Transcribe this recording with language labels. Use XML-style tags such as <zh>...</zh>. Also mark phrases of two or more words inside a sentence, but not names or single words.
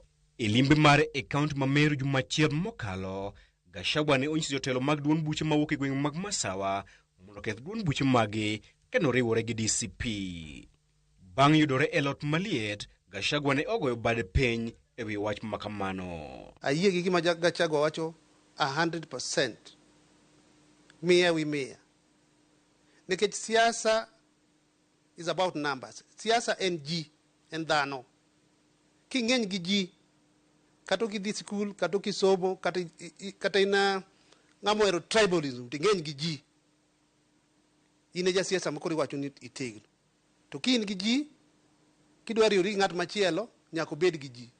<luo>E limbe mar e kaunti ma Meru jumachiel mokalo, Gachagua ne onyiso jotelo mag duond buche mawuok e gwenge mag Masawa mondo keth duond buche magi kendo riwore gi DCP. Bang' yudore e lot maliet, Gachagua ne ogoyo bade piny e wi wach makamano. Ayie gi gima Gachagua wacho 100%. Mia wi mia. Nikech siasa</luo> <en>is about numbers.</en> <luo>Siasa en ji, en dhano. King'eny gi ji, kato ki dhi school, kato ki somo, kata ina ng'amo ero tribalism, ting'eny gi ji. Ine ja siasa mokori wacho ni itegno. To ki in gi ji, kidwa riwori ng'at machielo, nyako bed gi ji.</luo>